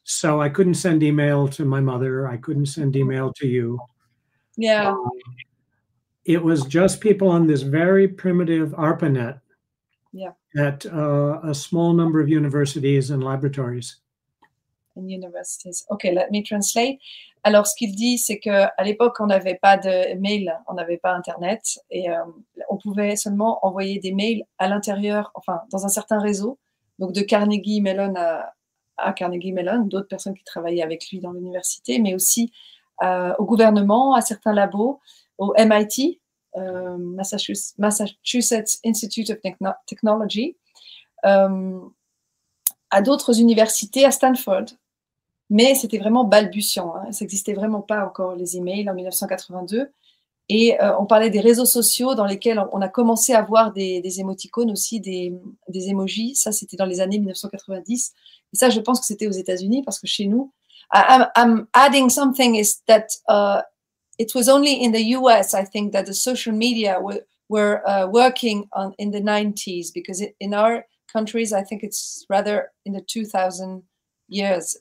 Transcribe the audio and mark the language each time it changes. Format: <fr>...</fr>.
<en>So I couldn't send email to my mother. I couldn't send email to you. Yeah. It was just people on this very primitive ARPANET at a small number of universities and laboratories. In universities. Okay, let me translate.</en> <fr>Alors, ce qu'il dit, c'est qu'à l'époque, on n'avait pas de mail, on n'avait pas Internet, et on pouvait seulement envoyer des mails à l'intérieur, enfin, dans un certain réseau, donc de Carnegie Mellon à Carnegie Mellon, d'autres personnes qui travaillaient avec lui dans l'université, mais aussi au gouvernement, à certains labos, au MIT, Massachusetts Institute of Technology, à d'autres universités, à Stanford. Mais c'était vraiment balbutiant, hein. Ça n'existait vraiment pas encore les emails en 1982. Et on parlait des réseaux sociaux dans lesquels on a commencé à voir des émoticônes aussi, des emojis. Ça, c'était dans les années 1990. Et ça, je pense que c'était aux États-Unis parce que chez nous,</fr> <en>I'm adding something is that it was only in the US, I think, that the social media were working in the 90s, because in our countries, I think it's rather in the 2000 years.</en>